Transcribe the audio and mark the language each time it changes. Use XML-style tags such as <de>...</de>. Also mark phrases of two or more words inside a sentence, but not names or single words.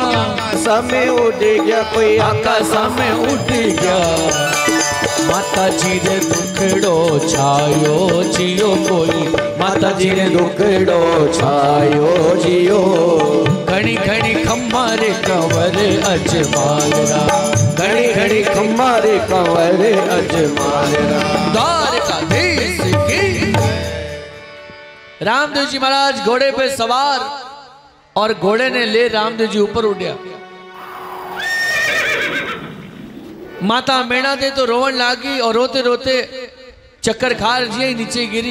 <raj>समय उड़ गया, कोई आकाश में उड़ गया। माता जी रे दुखड़ो छायो जियो, कोई माता जी रे दुखड़ो छायो जियो। घड़ी घड़ी खम्मा रे कंवरे अजमालरा, घड़ी घड़ी खम्मा रे कंवरे अजमालरा। द्वारकाधीश की। रामदेव जी महाराज घोड़े पे सवार और घोड़े ने ले रामदेव जी ऊपर उड़िया। माता मेणा दे तो रोवन लागी और रोते रोते चक्कर खार जी ही नीचे गिरी।</raj>